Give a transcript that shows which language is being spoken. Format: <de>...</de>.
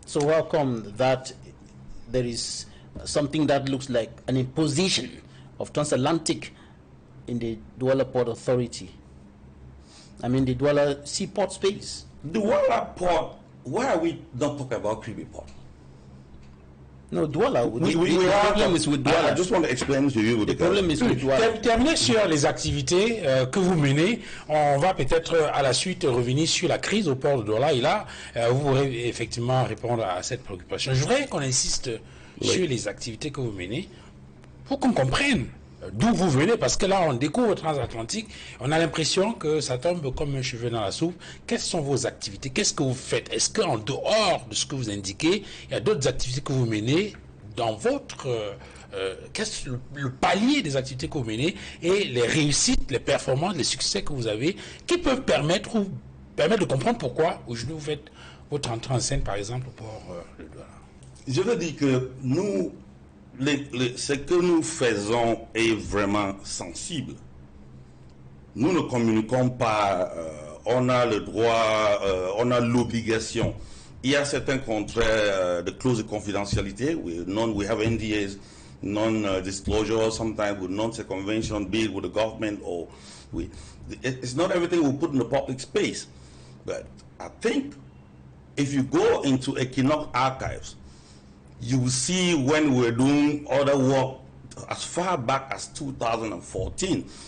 <en>So welcome that there is something that looks like an imposition of transatlantic in the Douala Port Authority. I mean the Douala Seaport space. Douala Port, why are we not talking about Kribi Port? No, Douala. The problem is with Douala. I just want to explain to you. The problem is with Douala.</en> <fr>Terminer sur les activités que vous menez, on va peut-être à la suite revenir sur la crise au port de Douala. Et là, vous pourrez effectivement répondre à cette préoccupation. Je voudrais qu'on insiste sur les activités que vous menez pour qu'on comprenne d'où vous venez, parce que là, on découvre Transatlantique, on a l'impression que ça tombe comme un cheveu dans la soupe. Quelles sont vos activités? Qu'est-ce que vous faites? Est-ce qu'en dehors de ce que vous indiquez, il y a d'autres activités que vous menez dans votre... qu'est-ce le palier des activités que vous menez et les réussites, les performances, les succès que vous avez, qui peuvent permettre de comprendre pourquoi aujourd'hui vous faites votre entrée en scène, par exemple, pour le Douala? Je veux dire que nous... ce que nous faisons est vraiment sensible. Nous ne communiquons pas, on a le droit, on a l'obligation. Il y a certains contrats de clauses de confidentialité.</fr> <en>We have NDAs, non-disclosure, sometimes with non-circumvention deal with the government, or it's not everything we put in the public space. But I think if you go into Equinox archives, you will see when we're doing other work as far back as 2014.</en>